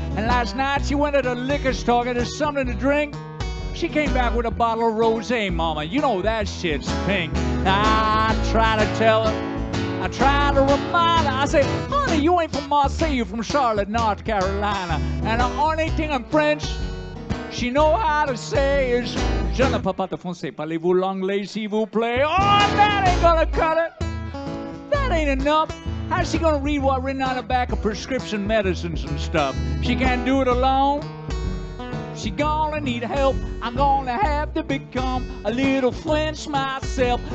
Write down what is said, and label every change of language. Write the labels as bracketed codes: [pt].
[en] And last night she went to the liquor store to get something to drink. She came back with a bottle of rosé, Mama. You know that shit's pink. I try to tell her. I try to remind her. I say, honey, you ain't from Marseille, you're from Charlotte, North Carolina. And the only thing in French she know how to say is, [fr] je ne peux pas te français, parlez-vous l'anglais s'il vous plaît? [en] Oh, that ain't gonna cut it. That ain't enough. How's she gonna read what's written on the back of prescription medicines and stuff? She can't do it alone. She gonna need help. I'm gonna have to become a little French myself.